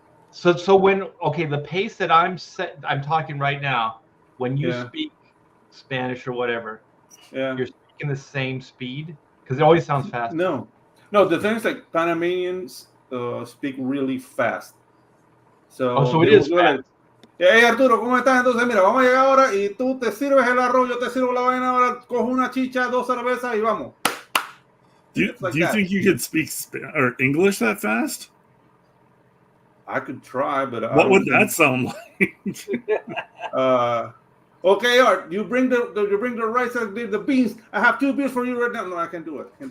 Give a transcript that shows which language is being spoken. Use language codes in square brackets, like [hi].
[en] So when the pace that I'm talking right now, when you speak Spanish or whatever, you're speaking the same speed because it always sounds fast. No. The thing is like Panamanians speak really fast. So it is fast. [es] Hey Arturo, ¿cómo estás? Entonces mira, vamos a llegar ahora y tú te sirves el arroz, yo te sirvo la vaina ahora, cojo una chicha, 2 cervezas y vamos. [en] Do you think you could speak English that fast? I could try, but what would that sound like? Okay, Art, you bring the rice and the beans. I have 2 beers for you right now. No, I can do it.